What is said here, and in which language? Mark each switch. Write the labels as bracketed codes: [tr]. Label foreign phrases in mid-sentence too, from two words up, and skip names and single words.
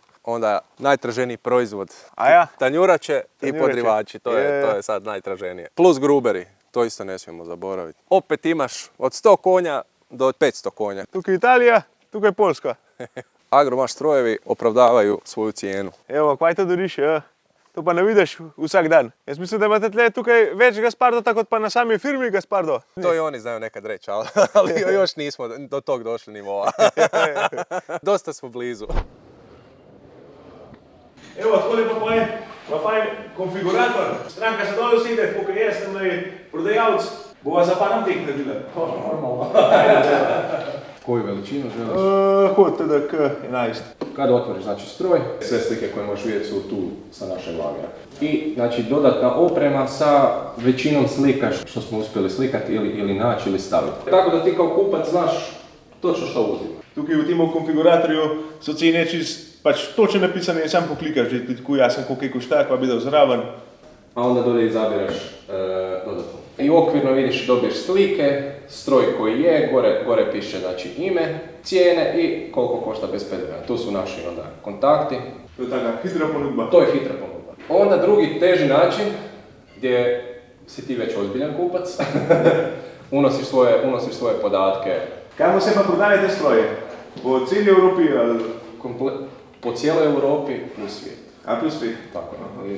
[hr] Onda najtraženiji proizvod. A ja? Tanjurače i podrivači, to je sad najtraženije. Plus gruberi, to isto ne smijemo zaboraviti. Opet imaš od 100 konja do 500 konja. [sl] Tukaj Italija, tukaj Poljska. [hr] Agromaš strojevi opravdavaju svoju cijenu. Evo, [sl] kaj to doriš, ja? To pa ne vidiš vsak dan. Jaz mislim, da imate tle tukaj več Gaspardota kot pa na sami firmi Gaspardo. [hr] To i oni znaju nekad reći, ali još nismo do tog došli nivoa. Dosta smo blizu. Evo, [sl] tako lepo pa je, ima fajn konfigurator. Stranka se dole usede, tako jaz sem prodajalec, bova za panom tek naredila. Normalno. [hr] Koju veličinu želiš? [sl] Hod teda k 11. [hr] Kada otvoriš znači stroj, sve slike koje možeš vidjeti su tu sa našeg lagera. I znači dodatna oprema sa većinom slika što smo uspjeli slikati ili naći ili staviti. Tako da ti kao kupac znaš točno što uzima. [sl] Tukaj v tem konfiguratorju so cene čist, pač točno napisane in sam poklikaš, že tako jasen, koliko je košta, pa bi dal zraven. [hr] A onda dolje izabiraš dodatno. I okvirno vidiš, dobiješ slike, stroj koji je, gore piše znači ime, cijene i koliko košta bez PDV-a. Tu su naši onda kontakti. [sl] To je taka hitra ponudba. To je hitra ponudba. [hr] Onda drugi teži način gdje si ti već ozbiljan kupac, unosiš svoje podatke. [sl] Kamo se pa prodaje te stroje? [hr] Po cijeli Evropi ali? Po cijeloj Europi plus svijet. A plus svijet? Tako je.